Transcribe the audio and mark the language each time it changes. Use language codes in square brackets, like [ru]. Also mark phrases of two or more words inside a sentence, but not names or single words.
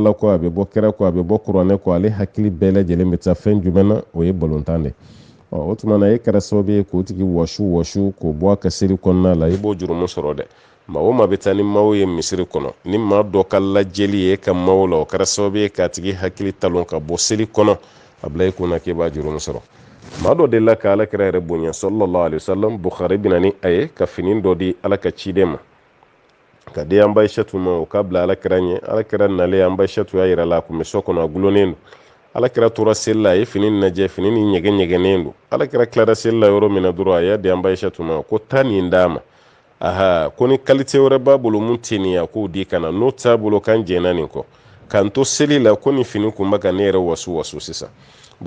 [bm] ala kɔ a bɛ bɔ kɛra kɔ a bɛ bɔ kuranɛ kɔ ale hakili bɛɛ lajɛlen bɛ taa fɛn jumɛn na o ye balontan de o tuma na e kɛra sababu ye k'o tigi wɔsu k'o bɔ a ka seli kɔnɔna la i b'o jurumu sɔrɔ dɛ maa o maa bɛ taa ni maaw ye misiri kɔnɔ ni maa dɔ ka lajɛli ye e ka maaw la o kɛra sababu ye k'a tigi hakili talon ka bɔ seli kɔnɔ a bila i kunna k'e b'a jurumu sɔrɔ maa dɔ delila ka alakira yɛrɛ bonya [ar] صلى الله عليه وسلم [bm] Bukhari bɛ na ni a ye ka fini dɔ di ala ka ciden ma ka di an Aishatu ma o k'a bila alakira ɲɛ alakira nalen an Aishatu y'a yira la a tun bɛ so kɔnɔ a gulonnen don alakira tora seli la a ye fini lajɛ fini ni ɲɛgɛnnen don alakira tilara seli la yɔrɔ min na dɔrɔn a y'a di an Aishatu ma ko taa nin d'a ma aha ko ni qualité wɛrɛ b'a bolo mun tɛ nin ye a k'o di ka na n'o t'a bolo k'an jɛnna nin kɔ k'an to seli la ko ni fini kun bɛ ka ne yɛrɛ wasu sisan bon